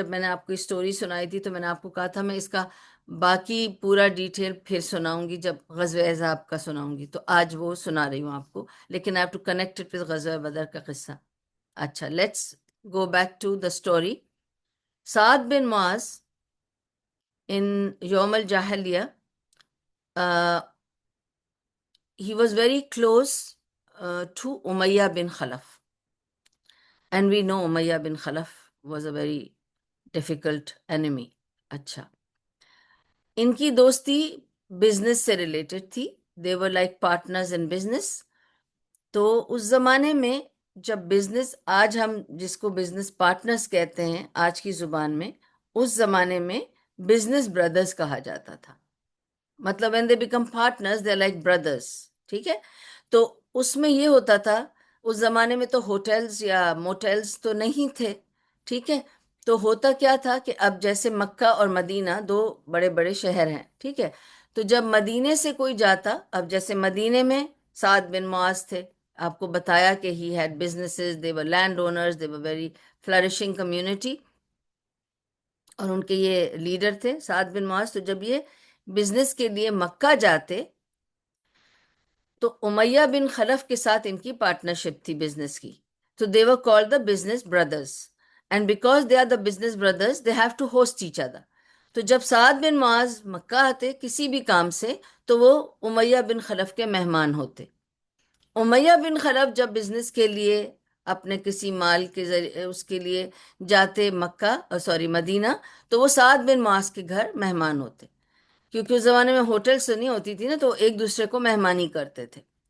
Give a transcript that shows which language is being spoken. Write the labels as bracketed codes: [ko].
[ur] جب میں نے آپ کو اسٹوری سنائی تھی تو میں نے آپ کو کہا تھا میں اس کا باقی پورا ڈیٹیل پھر سناؤں گی جب غزوہ احزاب کا سناؤں گی، تو آج وہ سنا رہی ہوں آپ کو، لیکن [en] I have to connect it with [ur] غزوہ بدر کا قصہ. [en] اچھا، let's go back to the story. Saad bin Muadh in Yawm al-Jahiliyyah, he was very close to Umayyah bin Khalaf. And we know Umayyah bin Khalaf was a very difficult enemy. [ur] اچھا، ان کی دوستی business سے related تھی. [en] they were like partners in business. [ur] تو اس زمانے میں جب business, آج ہم جس کو بزنس پارٹنرز کہتے ہیں آج کی زبان میں، اس زمانے میں بزنس بردرز کہا جاتا تھا. [en] مطلب when they become partners they're like brothers. [ur] ٹھیک ہے. تو اس میں یہ ہوتا تھا، اس زمانے میں تو ہوٹلز یا موٹلز تو نہیں تھے. ٹھیک ہے. تو ہوتا کیا تھا کہ اب جیسے مکہ اور مدینہ دو بڑے بڑے شہر ہیں. ٹھیک ہے. تو جب مدینے سے کوئی جاتا، اب جیسے مدینے میں سعد بن معاذ تھے، آپ کو بتایا کہ [en] he had businesses, they were land owners, they were very flourishing community, [ur] اور ان کے یہ لیڈر تھے سعد بن معاذ. تو جب یہ بزنس کے لیے مکہ جاتے تو امیہ بن خلف کے ساتھ ان کی پارٹنرشپ تھی بزنس کی. [en] تو they were called the business brothers, and because they are the business brothers they have to host each other. [ur] تو جب سعد بن معاذ مکہ آتے کسی بھی کام سے تو وہ امیہ بن خلف کے مہمان ہوتے. امیہ بن خلف جب بزنس کے لیے اپنے کسی مال کے ذریعے اس کے لیے جاتے مدینہ، تو وہ سعد بن معاذ کے گھر مہمان ہوتے، کیونکہ اس زمانے میں ہوٹلز تو نہیں ہوتی تھی نا، تو ایک دوسرے کو مہمانی کرتے تھے.